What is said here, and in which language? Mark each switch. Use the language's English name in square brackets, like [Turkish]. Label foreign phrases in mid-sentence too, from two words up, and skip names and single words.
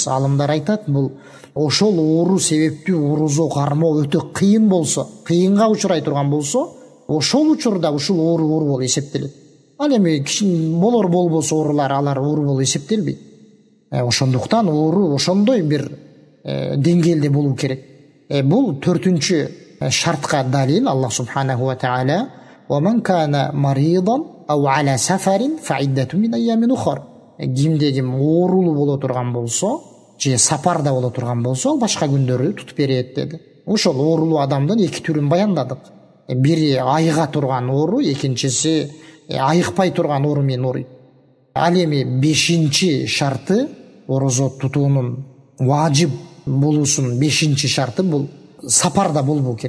[Kyrgyz] Алымдар айтат, бул ошол оору себептүү орозо кармоо өтө кыйын болсо, кыйынга учурай турган болсо, ошол учурда ушул оору болуп эсептелет. Ал эми болор болбос оорулар, алар оору болуп эсептелбейт. Ошондуктан оору ошондой бир деңгээлде болуу керек. Бул 4-чү шартка далил. [Arabic] الله سبحانه وتعالى: "وكان مريضا أو على سفر فعدة من أيام أخر." [Kyrgyz] Кимде ким оорулуу боло турган болсо, же сапарда боло турган болсо, башка күндөрү тутуп берет деди. Ошол оорулуу адамдын 2 түрүн баяндадык. Бири айыга турган оору, экинчиси айыкпай турган оору менен ооруйт. Ал эми 5-чи шарты, орозо тутуунун важип болуусунун 5-чи шарты бул сапарда болбоо керек.